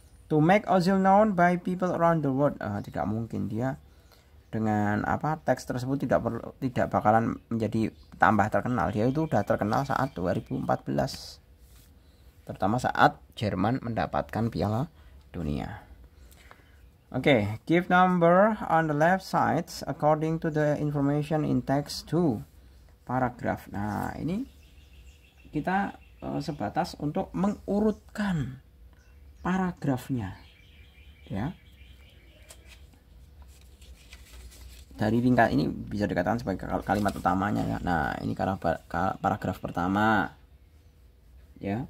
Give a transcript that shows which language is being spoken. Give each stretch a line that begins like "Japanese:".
English: To make Ozil known by people around the world,
Indonesian: tidak mungkin dia dengan teks tersebut tidak bakalan menjadi tambah terkenal. Dia itu udah terkenal saat 2014. Terutama saat Jerman mendapatkan Piala Dunia.
English: Oke, give number on the left side according to the information in text 2 paragraph.
Indonesian: Nah, ini kita sebatas untuk mengurutkan paragrafnya, ya. Dari tingkat ini bisa dikatakan sebagai kalimat utamanya, ya. Nah, ini paragraf pertama, ya.